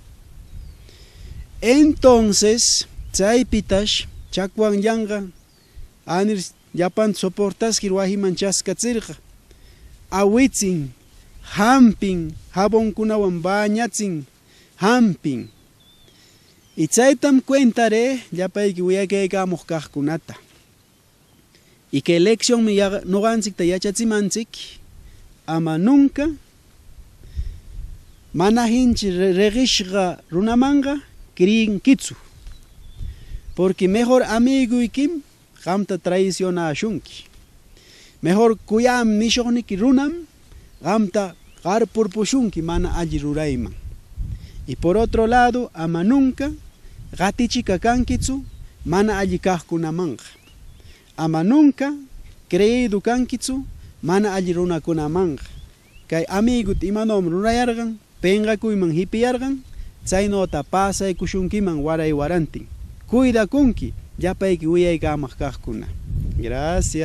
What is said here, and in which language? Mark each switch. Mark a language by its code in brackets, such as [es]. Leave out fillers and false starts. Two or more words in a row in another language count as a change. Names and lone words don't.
[qu] Entonces chaypitash chakwan yanqa anir llapan soportaskir wahiman chaskatsirqa awitsin hampin jabonkunawan bañatsin hampin y chaytam cuentare llapayki wiyakaykamuq kaqkunata [es] y que lección [qu] mi noqanchikta yachachimanchik ama nunca mana hinchi reqishqa runamanga kriyinkitsu [es] porque mejor [qu] amiguykim qamta traicionashunki mejor kuyam nishuqniki runam qamta qarpurpushunki mana alli rurayman [es] y por otro lado [qu] ama nunca qatichika kankitsu mana alli kaqkunamanga ama [es] nunca creído [qu] kankitsu mana alli runakunamanga kay amigut imanom rurayarqan penqakuyman hipiyarqan chaynota pasaykushunkiman waray warantin cuidakunki llapayki wiyaykamaq kaqkuna.